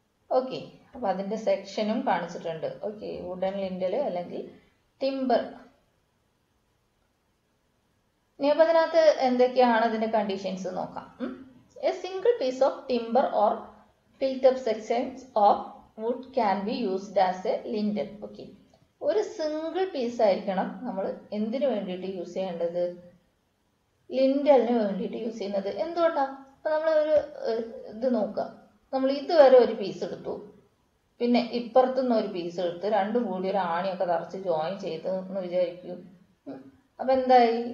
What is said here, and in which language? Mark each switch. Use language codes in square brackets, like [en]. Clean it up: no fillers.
[ml] Okay, അപ്പൊ അതിന്റെ സെക്ഷനും കാണിച്ചിട്ടുണ്ട്. ഓക്കെ, വുഡൻ ലിൻഡൽ അല്ലെങ്കിൽ ടിമ്പർ. ഇനി അപ്പൊ അതിനകത്ത് എന്തൊക്കെയാണ് അതിന്റെ കണ്ടീഷൻസ് നോക്കാം. [en] A single piece of timber or built up sections of wood can be used as a lintel. Okay. [ml] ഒരു സിംഗിൾ പീസ് ആയിരിക്കണം നമ്മൾ എന്തിനു വേണ്ടിയിട്ട് യൂസ് ചെയ്യേണ്ടത്? ലിൻഡലിന് വേണ്ടിയിട്ട് യൂസ് ചെയ്യുന്നത്. എന്തുകൊണ്ടാ? അപ്പൊ നമ്മൾ ഒരു ഇത് നോക്കുക. നമ്മൾ ഇതുവരെ ഒരു പീസ് എടുത്തു, പിന്നെ ഇപ്പുറത്തുനിന്ന് ഒരു പീസ് എടുത്ത് രണ്ടും കൂടി ഒരു ആണിയൊക്കെ തറച്ച് ജോയിൻ ചെയ്ത് എന്ന് വിചാരിക്കൂ. അപ്പൊ എന്തായി?